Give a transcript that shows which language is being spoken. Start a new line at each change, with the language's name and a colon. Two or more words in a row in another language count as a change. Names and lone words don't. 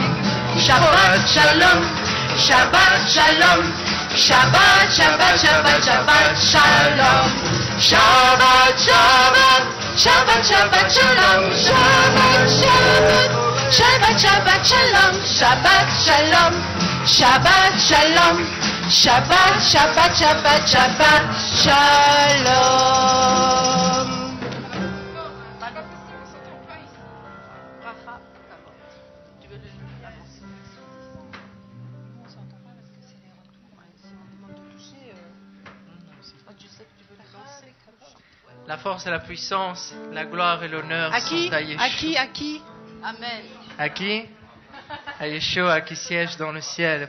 Hebrew: שבת שלום, שבת שלום, שבת, שבת, שבת, שבת שלום, שבת, שבת, שבת, שבת שלום, שבת, שבת, שבת, שבת שלום, שבת שלום, שבת שלום, שבת, שבת, שבת, שבת שלום.
French: La force et la puissance, la gloire et l'honneur À sont qui? à Yeshua. À qui? À qui? Amen. À qui? À Yeshua qui siège dans le ciel.